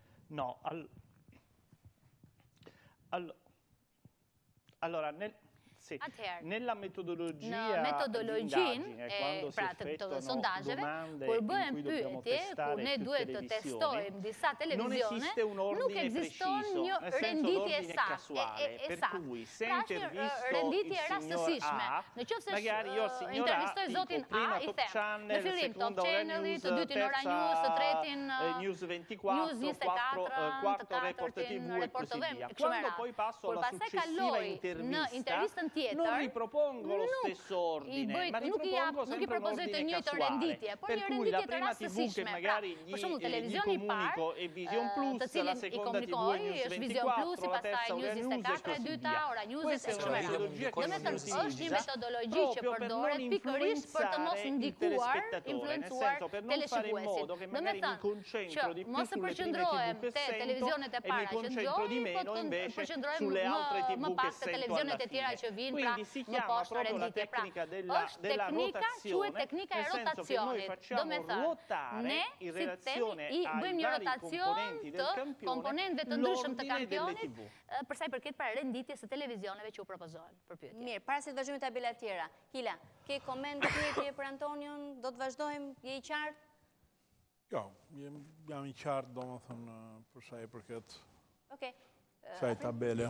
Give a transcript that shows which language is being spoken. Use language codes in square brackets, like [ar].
[it] No, allora, nella metodologia di indagine, [sq] pra të sondazheve, kur bëhen pyetje, kur ne duhet të testojmë disa televizione, nuk ekziston një renditje saktë. Pra është një renditje rastësishme. Në qoftë se intervistoj zotin A, i them, në fillim Top Channel, të dytin Ora News, të tretin [it] News 24, quarto Report TV e così via. Quando poi passo alla successiva intervista, non ripropongo lo stesso ordine, ma ripropongo sempre un ordine casuale. Per cui la prima TV che magari gli comunico è Vision Plus, la seconda TV è News 24, la terza Ora News e così via. Questa è una metodologia che si utilizza proprio per non influenzare il telespettatore, nel senso per non fare in modo che magari mi concentro di più sulle prime TV che sento e mi concentro di meno invece sulle altre TV che sento alla fine. Quindi si chiama proprio la tecnica della rotazione, nel senso che noi facciamo ruotare in relazione ai vari componenti del campione l'ordine delle TV. [sq] Për sa i përket para renditjes së televizioneve që u propozohen për pyetje. Mirë, para se të vazhdojmë tabelat tjera. Hila, ke koment pyetje për Antonion? Do të vazhdojmë? Je i qartë? Jo, jam i qartë, domethënë për sa i përket Okej. kësaj tabele.